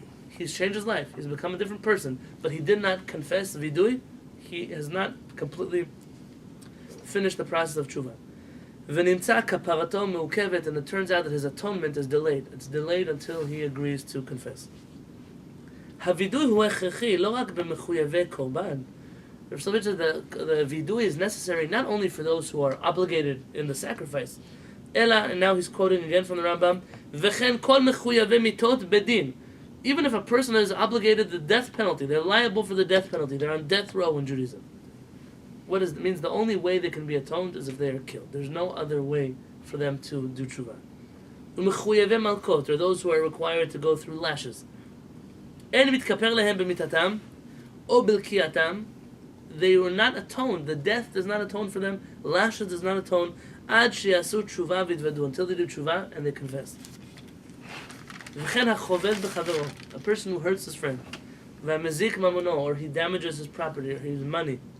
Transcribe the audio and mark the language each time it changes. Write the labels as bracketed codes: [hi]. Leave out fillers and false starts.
[en] He's changed his life. He's become a different person. But he did not confess vidui. He has not completely finished the process of tshuva. [he] V'nimtza kaparato meukevet, [en] and it turns out that his atonement is delayed. It's delayed until he agrees to confess. [he] הווידוי הוא הכרחי, לא רק במחויבי קורבן. [en] Rav Soloveitchik, the vidui is necessary not only for those who are obligated in the sacrifice, אלא, and now he's quoting again from the Rambam, [he] וכן כל מחויבי מיתות בדין. [en] Even if a person is obligated the death penalty, they're liable for the death penalty, they're on death row in Judaism. What it means the only way they can be atoned is if they are killed. There's no other way for them to do tshuva. [he] ומחויבי מלכות, [en] or those who are required to go through lashes. [he] אין מתכפר להם במיתתם או בלקייתם. [en] They were not atoned. The death does not atone for them. Lashes does not atone. [he] עד שיעשו תשובה ויתוודו. [en] Until they do tshuva and they confess. [he] וכן החובד בחברו. [en] A person who hurts his friend. [he] והמזיק ממונו, [en] or he damages his property or his money.